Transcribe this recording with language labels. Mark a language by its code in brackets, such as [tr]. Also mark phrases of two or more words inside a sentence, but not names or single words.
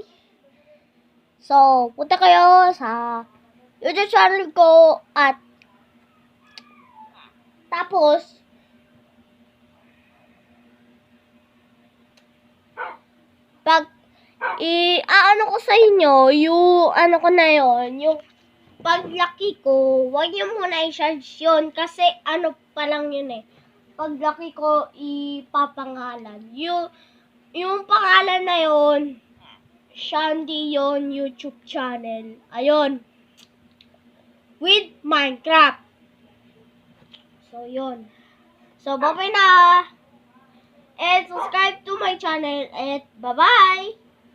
[tl] So, punta kayo sa YouTube channel ko at tapos pag i-ano ko sa inyo, yung ano ko na yon, yung paglaki ko, huwag niyo muna i-charge yun kasi ano pa lang yun eh. Paglaki ko, ipapangalan. Yung pangalan na yon, Shandy yon YouTube channel. [en] Ayun. With Minecraft. [tl] So, yun. So, bye-bye na. [en] And subscribe to my channel. And bye-bye.